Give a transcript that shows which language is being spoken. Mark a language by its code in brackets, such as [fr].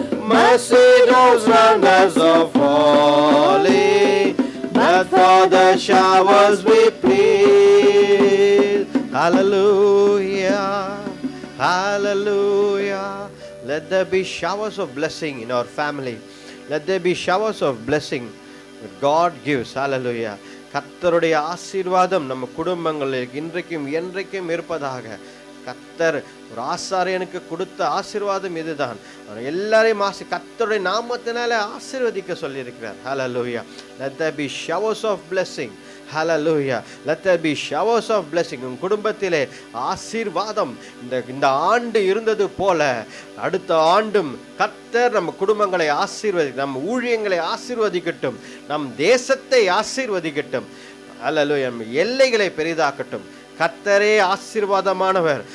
[en] Mercy those runners are falling, but for the showers we plead. Hallelujah, hallelujah. Let there be showers of blessing in our family. Let there be showers of blessing that God gives. Hallelujah. [ta] கர்த்தருடைய ஆசீர்வாதம் நம்ம குடும்பங்களில் இன்றைக்கும் என்றைக்கும் இருப்பதாக. கர்த்தர் ஒரு ஆசாரியனுக்கு கொடுத்த ஆசீர்வாதம் இதுதான். எல்லாரையும் கர்த்தருடைய நாமத்தினால ஆசீர்வதிக்க சொல்லியிருக்கிறார். [en] Hallelujah. Let there be showers of blessing. Hallelujah. Let there be showers of blessing. [ta] உன் குடும்பத்திலே ஆசீர்வாதம் இந்த ஆண்டு இருந்தது போல அடுத்த ஆண்டும் கர்த்தர் நம்ம குடும்பங்களை ஆசீர்வதிக்கட்டும், நம் ஊழியங்களை ஆசீர்வதிக்கட்டும், நம் தேசத்தை ஆசீர்வதிக்கட்டும். Hallelujah. எல்லைகளை பெரிதாக்கட்டும். கர்த்தரே ஆசீர்வாதமானவர்.